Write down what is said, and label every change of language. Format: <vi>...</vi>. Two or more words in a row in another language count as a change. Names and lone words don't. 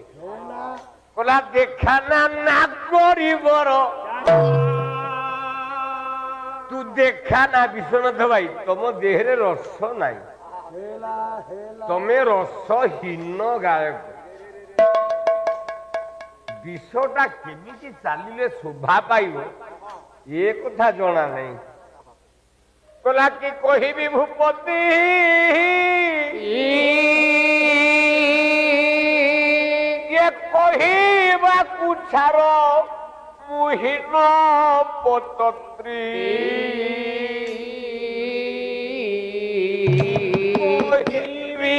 <or>କହିଲା ଦେଖା ନା ନାଗରିବର, ତୁ ଦେଖା ନା ବିଶ୍ୱନାଥ ଭାଇ, ତମ ଦେହରେ ରସ ନାହିଁ, ତମେ ରସହୀନ ଗାୟକ। ବିଷଟା କେମିତି ଚାଲିଲେ ଶୋଭା ପାଇବ ଏ କଥା ଜଣା ନାହିଁ। କଳା କି କହିବି ଭୂପତି କହିବାକୁ ଛାଡ଼ ମୁହିଁନ ପତତ୍ରୀ କହିବି</or>